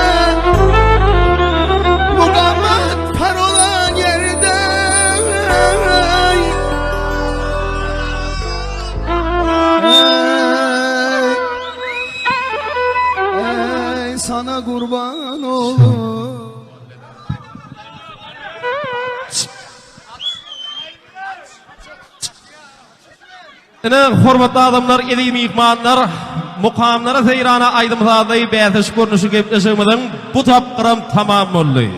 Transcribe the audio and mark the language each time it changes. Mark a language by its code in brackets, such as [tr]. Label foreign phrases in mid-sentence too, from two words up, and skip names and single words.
[tk] mukamat par olan yerde. Ey sana kurban olur. Hormatly adamlar, eli mihmanlar, mukamlara seyrana aydımsaday bätiş görnüşi gepleşigimiziň bu tapgyram tamam boldy.